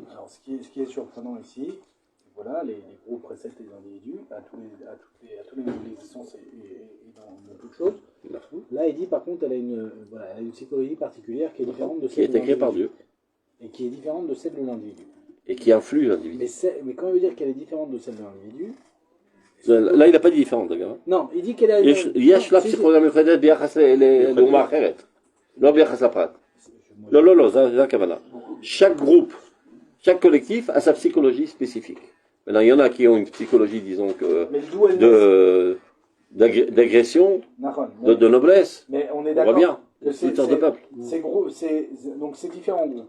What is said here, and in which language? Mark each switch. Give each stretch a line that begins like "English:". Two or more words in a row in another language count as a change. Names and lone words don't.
French: Alors ce qui est surprenant ici, voilà, les groupes précèdent les individus à tous les niveaux de l'existence et dans beaucoup de choses. Là, il dit par contre, elle a une psychologie particulière qui est différente de celle de l'individu. Qui a été créée par Dieu. Et qui est différente de celle de l'individu. Et qui influe l'individu. Mais quand il veut dire qu'elle est différente de celle de l'individu... Là, il n'a pas dit différente, d'accord. Non, il dit qu'elle a...
Hebrew: יש לה פסיכולוגיה מיוחדת ביחס לאומה אחרת. לא ביחס לפרט. לא, זה הכוונה.
French: Chaque groupe, chaque collectif a sa psychologie spécifique. Maintenant, il y en a qui ont une psychologie, disons, d'agression, de noblesse. Mais on est d'accord. On voit bien, c'est de peuple. Donc c'est différent groupes.